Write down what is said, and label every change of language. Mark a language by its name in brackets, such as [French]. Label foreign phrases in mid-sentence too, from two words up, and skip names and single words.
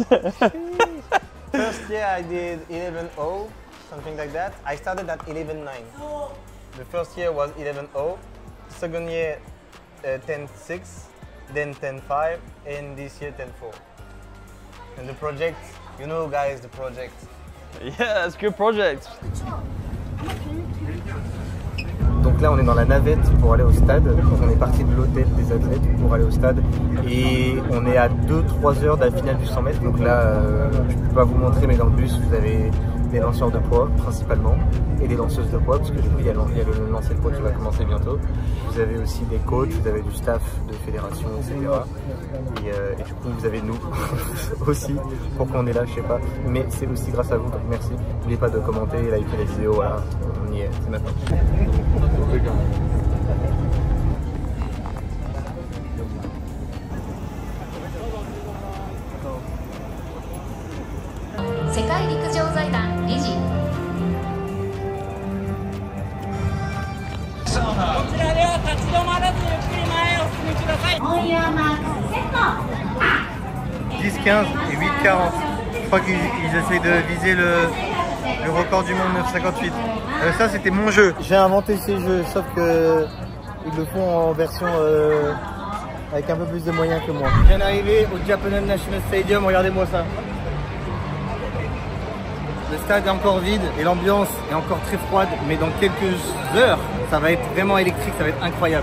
[English] First year I did 11.0, something like that. I started at 11.9. The first year was 11.0. Second year 10.6, then 10.5, and this year 10.4. And the project, you know guys, the project. Yeah, it's a good project. [French] Donc là on est dans la navette pour aller au stade. On est parti de l'hôtel des athlètes pour aller au stade et on est à 2-3 heures de la finale du 100 mètres. Donc là je ne peux pas vous montrer, mais dans le bus vous avez des lanceurs de poids principalement et des lanceuses de poids parce que du coup il y a le lancer de poids qui va commencer bientôt. Vous avez aussi des coachs, vous avez du staff de fédération, etc. Et du coup vous avez nous aussi. Pourquoi on est là je sais pas, mais c'est aussi grâce à vous, donc merci. N'oubliez pas de commenter, liker la vidéo, voilà, on y est, c'est maintenant. [Japanese] 世界陸上財団理事。こちらでは立ち止まらずゆっくり前へお進みください。 [English] On your marks set. [French] 10-15 et 8-40. Je crois qu'ils essayent de viser le record du monde 9-58. Ça c'était mon jeu. J'ai inventé ces jeux, sauf que ils le font en version avec un peu plus de moyens que moi. Je viens d'arriver au Japan National Stadium, regardez-moi ça. Le stade est encore vide et l'ambiance est encore très froide, mais dans quelques heures, ça va être vraiment électrique, ça va être incroyable.